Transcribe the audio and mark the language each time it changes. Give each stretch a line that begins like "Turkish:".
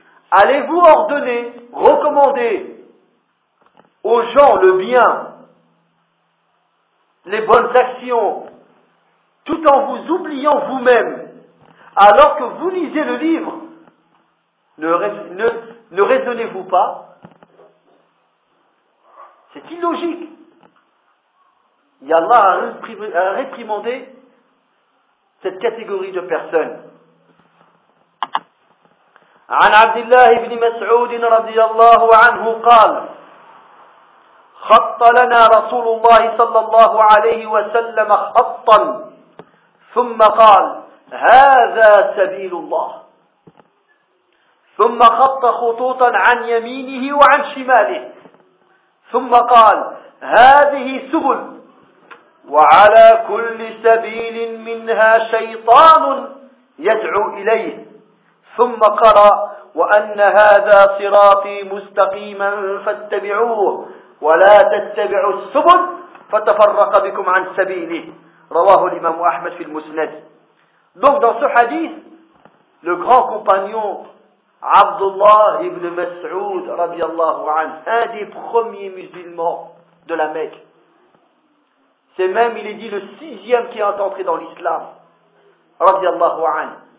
French: Allez-vous ordonner, recommander aux gens le bien, les bonnes actions, tout en vous oubliant vous-même, alors que vous lisez le livre, ne raisonnez-vous pas? C'est illogique. Yallah a réprimandé cette catégorie de personnes.
Arabic: عن عبد الله بن مسعود رضي الله عنه قال خط لنا رسول الله صلى الله عليه وسلم خطا ثم قال هذا سبيل الله ثم خط خطوطا عن يمينه وعن شماله ثم قال هذه سبل وعلى كل سبيل منها شيطان يدعو إليه ثم قرأ وأن هذا صراطي مستقيما فاتبعوه ولا تتبعوا السبل فتفرق بكم عن سبيله رواه الإمام أحمد في المسند.
French: Donc dans ce hadith, le grand compagnon Abdullah ibn Mas'ud radiallahu anhu, un des premiers musulmans de la Mecque, c'est même, il est dit, le sixième qui est entré dans l'islam, radiallahu anhu.